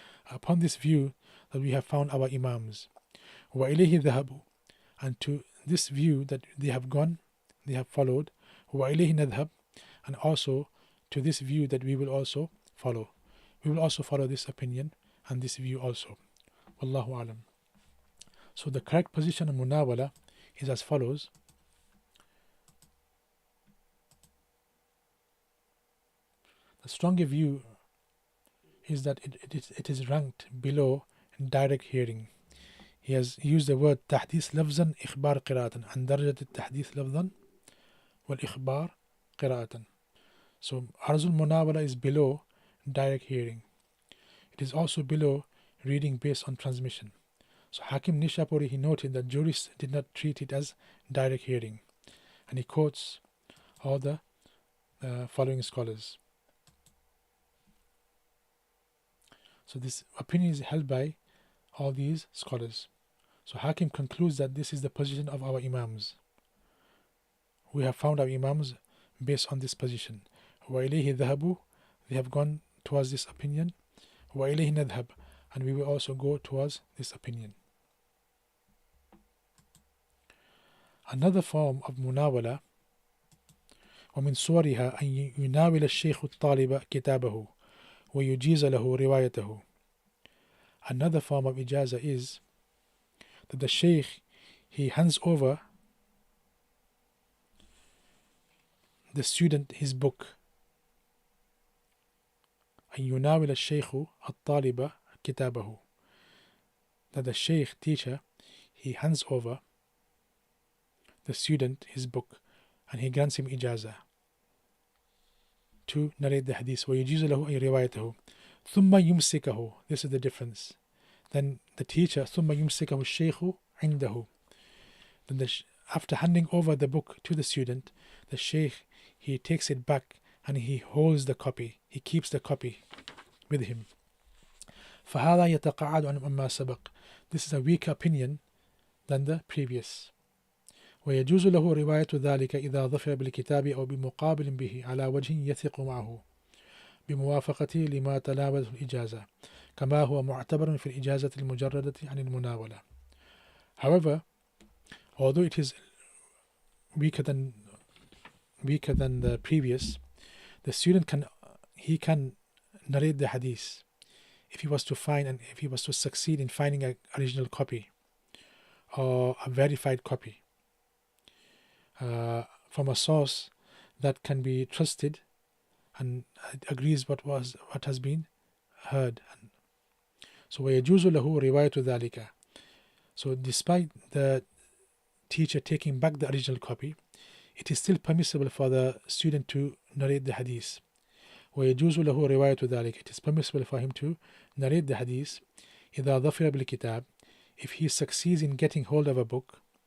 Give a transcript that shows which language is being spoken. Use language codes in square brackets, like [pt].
[en] Upon this view that we have found our Imams, [ar] وَإِلَيْهِ ذَهَبُوا, [en] and to this view that they have gone, they have followed, [ar] وَإِلَيْهِ نَذْهَبْ, [en] and also to this view that we will also follow. We will also follow this opinion and this view also. Wallahu alam. So the correct position of munawala is as follows. The stronger view is that it is ranked below direct hearing. He has used the word [ar] تحديث لفظا إخبار قراءة عن درجة التحديث لفظا والإخبار قراءة. [en] So Arzul Munawala is below direct hearing. It is also below reading based on transmission. So Hakim Nishapuri, he noted that jurists did not treat it as direct hearing, and he quotes all the following scholars. So this opinion is held by all these scholars. So Hakim concludes that this is the position of our Imams. We have found our Imams based on this position. [ar] وَإِلَيْهِ ذَهَبُوا, [en] they have gone towards this opinion. [ar] وَإِلَيْهِ نَذْهَبْ, [en] and we will also go towards this opinion. Another form of munawala, [ar] ومن صورها أن يناول الشيخ الطالب كتابه ويجيز له روايته. [en] Another form of ijaza is that the Shaykh, he hands over the student his book. [ar] أن يناول الشيخ الطالب كتابه. [en] That the Shaykh, teacher, he hands over the student his book and he grants him ijaza to narrate the hadith. [ar] ويجيز له أي روايته ثم يمسكه. [en] This is the difference. Then the teacher [ar] ثم يمسكه الشيخ عنده. [en] Then after handing over the book to the student, the Shaykh, he takes it back and he holds the copy. He keeps the copy with him. [ar] فهذا يتقاعد عن ما سبق. [en] This is a weaker opinion than the previous. [ar] ويجوز له رواية ذلك إذا ظفر بالكتاب أو بمقابل به على وجه يثق معه بموافقته لما تناوله الإجازة كما هو معتبر في الإجازة المجردة عن المناولة. [en] However, although it is weaker than the previous, the student can narrate the hadith if he was to succeed in finding an original copy or a verified copy from a source that can be trusted and agrees what has been heard. So [ar] ويجوز له رواية ذلك. [en] So despite the teacher taking back the original copy, it is still permissible for the student to narrate the hadith. [ar] ويجوز له رواية ذلك. [en] It is permissible for him to narrate the hadith [ar] إذا ظفر بالكتاب, [en] if he succeeds in getting hold of a book,